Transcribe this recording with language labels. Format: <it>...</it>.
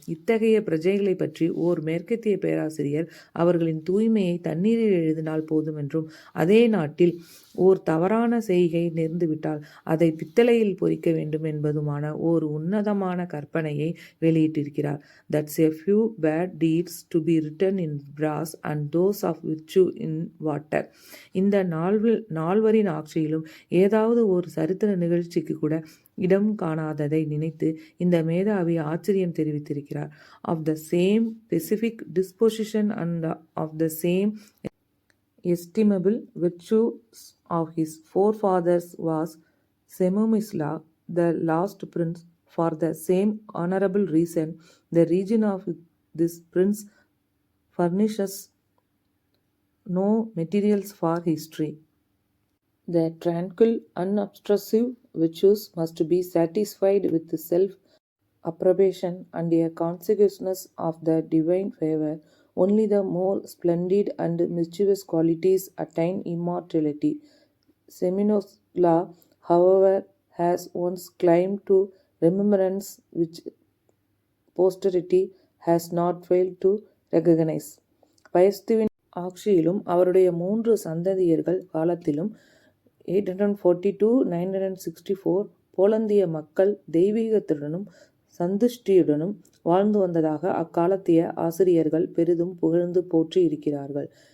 <ta>இத்தகைய பிரஜைகளை பற்றி ஓர் மேற்கத்திய பேராசிரியர் அவர்களின் தூய்மையை தண்ணீரில் எழுதினால் போதும் என்றும், அதே நாட்டில் ஓர் தவறான செய்கை நேர்ந்துவிட்டால் அதை பித்தளையில் பொறிக்க வேண்டும் என்பதுமான ஓர் உன்னதமான கற்பனையை வெளியிட்டிருக்கிறார்.</ta> <en>That's a few bad deeds to be written in brass and those of virtue in water.</en> <ta>இந்த நால்வரின் ஆட்சியிலும் ஏதாவது ஒரு சரித்திர நிகழ்ச்சிக்கு கூட இடம் காணாததை நினைத்து இந்த மேதாவி ஆச்சரியம் தெரிவித்திருக்கிறார்.</ta> <en>Of the same pacific disposition and of the same estimable virtues of his forefathers was Semumisla, the last prince. For the same honorable reason, the region of this prince furnishes no materials for history. The tranquil, unobtrusive virtues must be satisfied with self-approbation and a consciousness of the divine favor. Only the more splendid and mischievous qualities attain immortality. Semumisla, however, has once claimed to remembrance which posterity has not failed to recognize.</en> <ta>பயஸ்துவின் ஆட்சியிலும் அவருடைய 3 சந்ததியர்கள் காலத்திலும் 842-964 போலந்திய மக்கள் தெய்வீகத்துடனும் சந்துஷ்டியுடனும் வாழ்ந்து வந்ததாக அக்காலத்திய ஆசிரியர்கள் பெரிதும் புகழ்ந்து போற்றி இருக்கிறார்கள்.</ta>